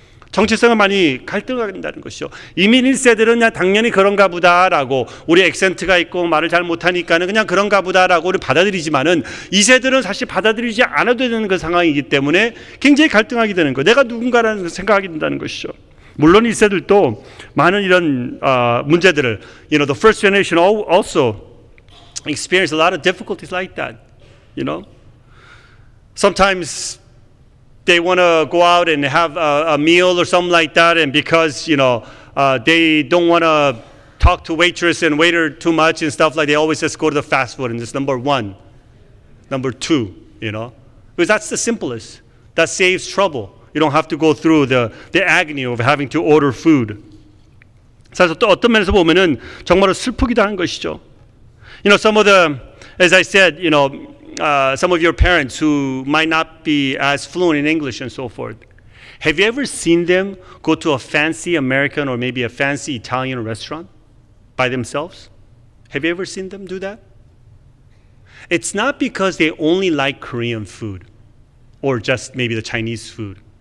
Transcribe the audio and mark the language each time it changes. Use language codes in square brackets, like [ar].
[ko] 정체성을 많이 갈등한다는 것이죠. 이민 1세들은 그냥 당연히 그런가 보다라고 우리 액센트가 있고 말을 잘 못하니까는 그냥 그런가 보다라고 우리 받아들이지만은 2세들은 사실 받아들이지 않아도 되는 그 상황이기 때문에 굉장히 갈등하게 되는 거예요. 내가 누군가라는 생각하게 된다는 것이죠. 물론 1세들도 많은 이런 문제들을 [en] the first generation also experienced a lot of difficulties like that. Sometimes they want to go out and have a meal or something like that, and because they don't want to talk to waitress and waiter too much and stuff like, they always just go to the fast food, and it's number 1, number 2, because that's the simplest. That saves trouble. You don't have to go through the agony of having to order food. [ko] 사실 또 어떤 면에서 보면은 정말로 슬프기도 한 것이죠. [en] Some of the, as I said, some of your parents who might not be as fluent in English and so forth. Have you ever seen them go to a fancy American or maybe a fancy Italian restaurant by themselves? Have you ever seen them do that? It's not because they only like Korean food or just maybe the Chinese food.